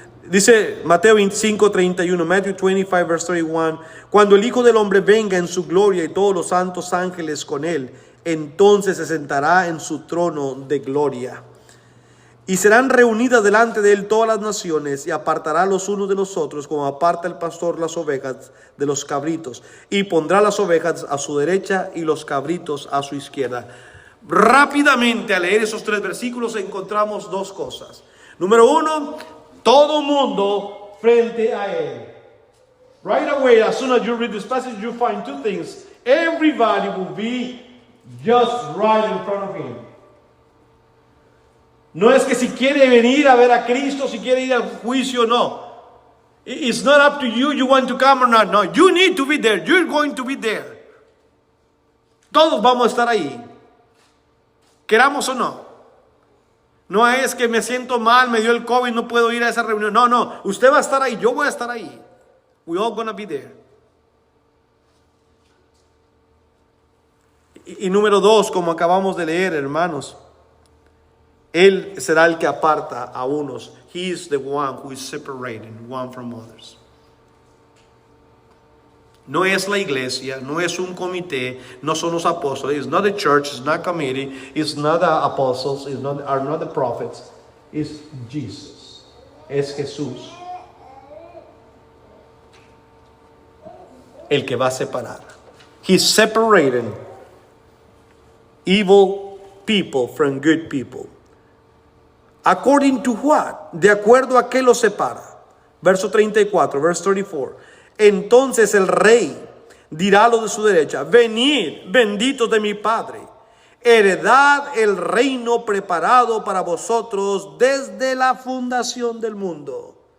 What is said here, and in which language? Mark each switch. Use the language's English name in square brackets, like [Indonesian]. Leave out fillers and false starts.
[Spanish] Dice Mateo 25:31, [English] Matthew 25, verse 31, [Spanish] cuando el Hijo del Hombre venga en su gloria y todos los santos ángeles con él, entonces se sentará en su trono de gloria. Y serán reunidas delante de él todas las naciones, y apartará los unos de los otros, como aparta el pastor las ovejas de los cabritos, y pondrá las ovejas a su derecha y los cabritos a su izquierda. Rápidamente, al leer esos 3 versículos, encontramos 2 cosas. Número 1, todo mundo frente a él. [English] Right away, as soon as you read this passage, you find 2 things. Everybody will be just right in front of him. [Spanish] No es que si quiere venir a ver a Cristo, si quiere ir al juicio, no. [English] It's not up to you, you want to come or not. No, you need to be there. You're going to be there. [Spanish] Todos vamos a estar ahí, queramos o no. No es que me siento mal, me dio el COVID, no puedo ir a esa reunión. No, usted va a estar ahí, yo voy a estar ahí. [English] We're all gonna be there. [Spanish] Y número 2, como acabamos de leer, hermanos, Él será el que aparta a unos. [English] He is the one who is separating one from others. [Spanish] No es la iglesia, no es un comité, no son los apóstoles. [English] It's not the church, it's not committee, it's not the apostles, are not the prophets. It's Jesus. [Spanish] Es Jesús el que va a separar. [English] He's separating evil people from good people. According to what? [Spanish] De acuerdo a qué los separa. Verso 34, [English] verse 34. [Spanish] Entonces el rey dirá a los de su derecha: venid, benditos de mi Padre, heredad el reino preparado para vosotros desde la fundación del mundo.